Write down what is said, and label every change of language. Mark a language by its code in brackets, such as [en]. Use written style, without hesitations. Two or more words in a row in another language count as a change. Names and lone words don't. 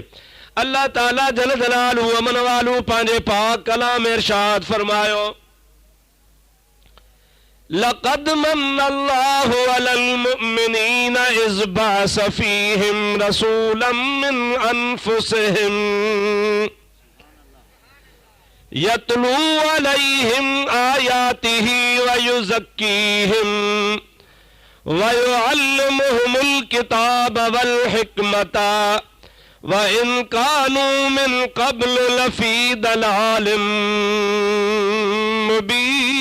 [ar] الله تعالى جل جلاله وعم نواله [sd] पंहिंजे पाक कलाम में इरशाद फरमायो, [ar] لقد من الله على المؤمنين إذ بعث فيهم رسولا من أنفسهم يتلو عليهم آياته ويزكيهم ويعلمهم الكتاب والحكمة وإن كانوا من قبل لفي ضلال مبين.